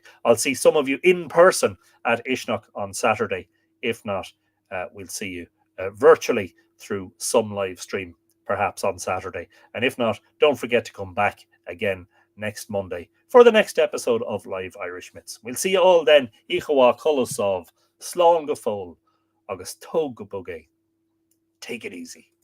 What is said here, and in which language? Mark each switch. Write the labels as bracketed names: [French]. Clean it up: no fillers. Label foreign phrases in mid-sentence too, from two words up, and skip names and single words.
[English] I'll see some of you in person at Ishnok on Saturday. If not, we'll see you virtually through some live stream, perhaps on Saturday. And if not, don't forget to come back again next Monday for the next episode of Live Irish Myths. We'll see you all then. [Irish] Ichawa Kolosov, Slán go fóill, agus tóg go bogé. [English] Take it easy.